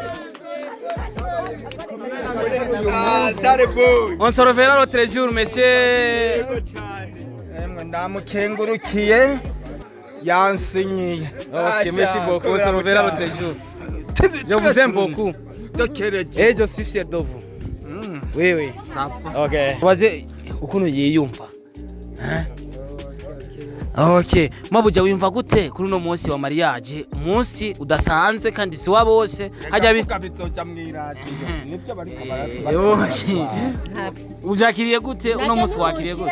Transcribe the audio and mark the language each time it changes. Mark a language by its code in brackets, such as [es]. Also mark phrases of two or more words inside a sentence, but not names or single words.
[fr] on se reverra l'autre jour monsieur [rn] ndamukengurukiye yansinyiye [fr] ok merci beaucoup on se reverra l'autre jour je vous aime beaucoup et je suis fier de vous oui ok [rn] waze ukuntu yiyumva okay mabuja wiyumva gute kuri uno munsi wa mariage umunsi udasanzwe kandi si wa bose hajya bizoja mwiradiyo nibyo bariko ubyakiriye gute uno munsi wakiriye gute